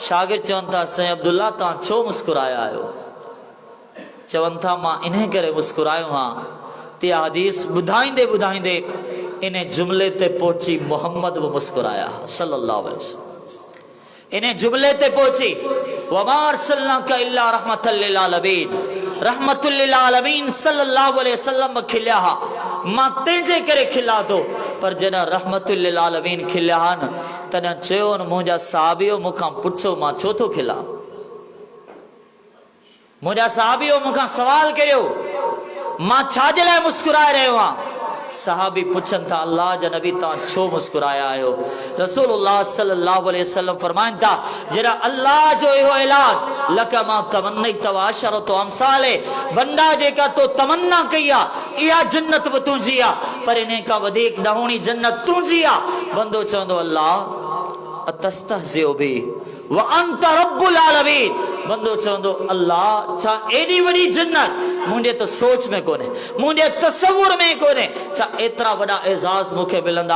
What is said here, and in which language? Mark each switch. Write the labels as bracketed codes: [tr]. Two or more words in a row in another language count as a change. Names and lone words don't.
[sd] शागिर्द चवनि था, साईं अब्दुल्ला तव्हां छो मुस्कुराया आहियो? चवनि था, मां इन करे मुस्कुरायो हां त हदीस ॿुधाईंदे ॿुधाईंदे इन जुमले ते पहुची मोहम्मद बि मुस्कुराया [ar] صلى الله عليه وسلم, [sd] इन जुमले ते पहुची, [ar] وما أرسلناك إلا رحمة للعالمين، رحمة للعالمين صلى الله عليه وسلم खिलिया, [sd] मां तंहिंजे करे खिला थो। पर जॾहिं [ar] رحمة للعالمين [sd] खिलिया आहिनि तॾहिं चयो न, मुंहिंजा साहबियो मूंखां पुछो मां छो थो खिला, मुंहिंजा साहबियो मूंखां सवाल करियो मां छाजे लाइ मुस्कुराए रहियो आहियां। साहबी पुछनि था, अल्लाह जा नबी तव्हां छो मुस्कुराया आहियो? [ar] رسول الله صلى الله عليه وسلم [sd] फरमाइनि था, जरा अल्लाह जो इहो ऐलान, [ar] لك ما تمنيت وعشرة أمثاله, [sd] बंदा जेका तो तमन्ना कई आहे इहा जन्नत बि तुंहिंजी आहे, पर इन खां वधीक ॾहोणी जन्नत तुंहिंजी आहे। बंदो चवंदो, अल्लाह [ar] أتستهزئ بي وأنت رب العالمين, [sd] बंदो चवंदो, अल्लाह छा एॾी वॾी जन्नत मुंहिंजे त सोच में कोन्हे, मुंहिंजे तसवुर में कोन्हे, छा एतिरा वॾा एज़ाज़ मूंखे मिलंदा?